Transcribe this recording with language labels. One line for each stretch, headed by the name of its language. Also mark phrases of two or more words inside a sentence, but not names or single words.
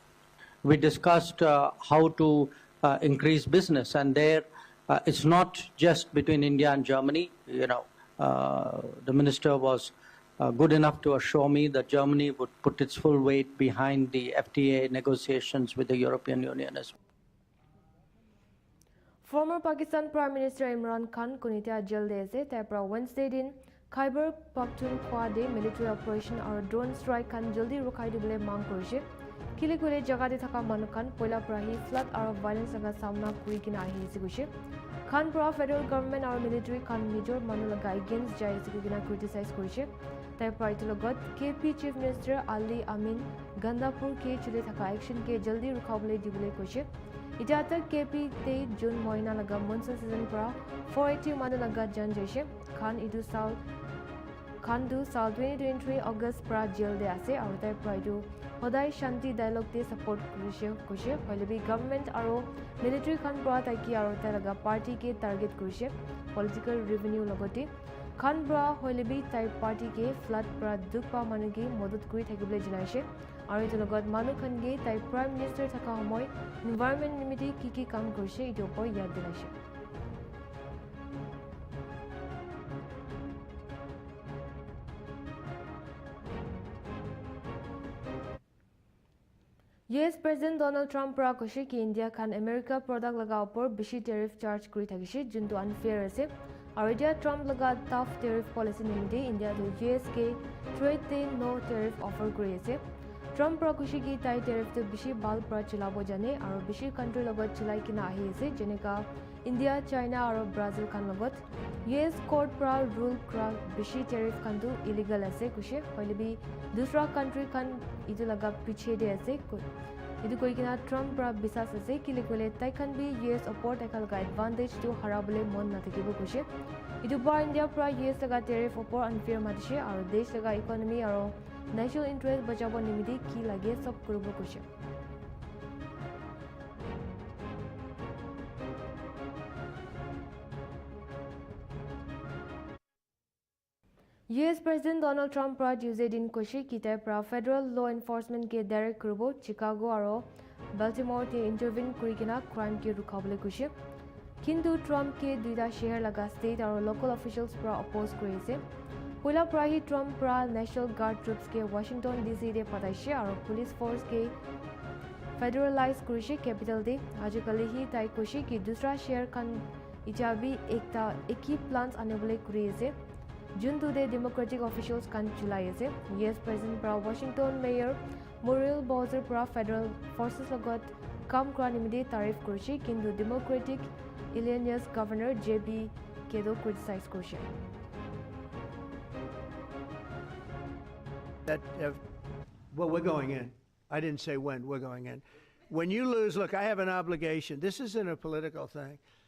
English: We discussed how to increase business, and there it's not just between India and Germany. The minister was good enough to assure me that Germany would put its full weight behind the FTA negotiations with the European Union as well. Former Pakistan Prime Minister Imran Khan
Naga Pidgin: Kunita jail de ase tapra Wednesday din Khyber Pakhtunkhwa de
English: military operation
Naga Pidgin: or
English: drone strike
Naga Pidgin: kan jaldi rukai dibole mang korise kile kule jaga de thaka manu kan poila prahi flood or violence aga samna kuri kina ahi ase guse Khan pra
English: federal government
Naga Pidgin: or military kan major manu laga against jai ase kina criticize korise tapra itologot KP Chief Minister Ali Amin Gandapur ke chule thaka action ke jaldi rukhabole dibole koise Ita tak KP te June moina laga
English: monsoon season
Naga Pidgin: pra 480 manu laga jan jaise Khan idu sal 2023 August pra jail de ase aru tai praidu hodai shanti dialogue te support kurise hoilebi government aro military Khan pra tai ki aru tai laga party ke target kurise
English: political revenue
Naga Pidgin: logote Khan pra hoilebi tai party ke flood pra dukpa manugi modot kuri thakibole jinaise aru itu logot manu Khan ge tai
English: prime minister
Naga Pidgin: thaka homoy environment nimiti ki kam kurise itu opor yad dilaise
English: US President Donald Trump
Naga Pidgin: pra koshi ki India khan America product laga opor bishi
English: tariff charge
Naga Pidgin: kuri thakishi juntu unfair ase aru dia Trump laga
English: tough tariff policy
Naga Pidgin: nimite India to US ke trade te
English: no tariff offer
Naga Pidgin: kuri ase Trump pra koshi ki tai tariff to bishi bal pra chilabo jane aru bishi country logot chilai kina ahi ase jeneka India China aru Brazil khan logot US court pra rule kra bishi tariff khan tu illegal ase kushe hoilebi dusra country khan itu laga piche de ase itu koi kina Trump pra bisas ase kile kole tai khan bi US support ekal ga advantage to harabole mon na thakibo kushe itu bar India pra US laga tariff opor unfair madishe aru desh laga economy aru
English: national interest
Naga Pidgin: bachabo nimiti ki lage sab kurubo kushe
English: US President Donald Trump
Naga Pidgin: pra Tuesday din koshi kitai pra
English: federal law enforcement
Naga Pidgin: ke direct kurubo Chicago aro Baltimore te intervene kuri kina crime ke rukhabole koshi kintu Trump ke duita shehar laga state aro
English: local officials
Naga Pidgin: pra oppose kuri ase poila pra hi Trump pra National Guard troops ke Washington DC de pataishe aro
English: police force
Naga Pidgin: ke federalize kurishe capital de ajikali hi tai koshi ki dusra shehar kan ichabi ekta eki plans anebole kuri ase juntu de
English: democratic officials
Naga Pidgin: kan chulai ase
English: US President
Naga Pidgin: pra Washington Mayor Muriel Bowser pra
English: federal forces
Naga Pidgin: logot kam kra nimide tarif kurishi kintu
English: democratic Illinois governor
Naga Pidgin: JB kedo criticize kurishi
English: that well, we're going in. I didn't say when, we're going in. When you lose, look, I have an obligation. This isn't a political thing.